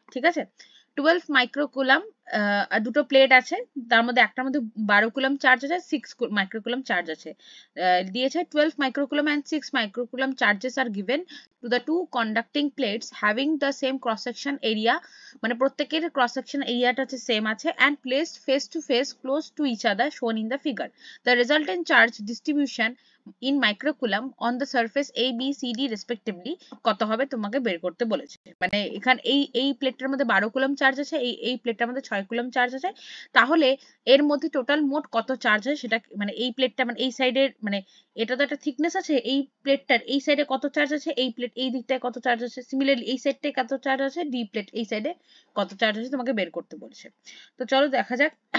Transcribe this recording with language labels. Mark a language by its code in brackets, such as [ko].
[bn] ঠিক আছে, 12 মাইক্রোকুলাম, আর দুটো প্লেট আছে, তার মধ্যে একটার মধ্যে 12 কুলাম চার্জ আছে, 6 মাইক্রোকুলাম চার্জ আছে। [en] দিয়েছে 12 microcoulomb and 6 microcoulomb charges are given to the two conducting plates having the same cross section area, [bn] মানে প্রত্যেকের ক্রস সেকশন এরিয়াটা হচ্ছে সেম আছে, [en] and placed face to face close to each other shown in the figure. The resultant charge distribution in microcoulomb on the surface A, B, C, D respectively [bn] কত হবে তোমাকে বের করতে বলেছে। মানে এখানে এই প্লেটটার মধ্যে 12 কুলম চার্জ আছে, এই প্লেটটার মধ্যে 6 কুলম চার্জ আছে, তাহলে এর মধ্যে টোটাল মোট কত চার্জ হয় সেটা, মানে এই প্লেটটা, মানে এই সাইডের, মানে এটা তো একটা থিকনেস আছে, এই প্লেটটার এই সাইডে কত চার্জ আছে, এই প্লেট এই দিকটায় কত চার্জ আছে, সিমিলারলি এই সাইডটায় কত চার্জ আছে, ডি প্লেট এই সাইডে কত চার্জ আছে তোমাকে বের করতে বলেছে। তো চলো দেখা যাক।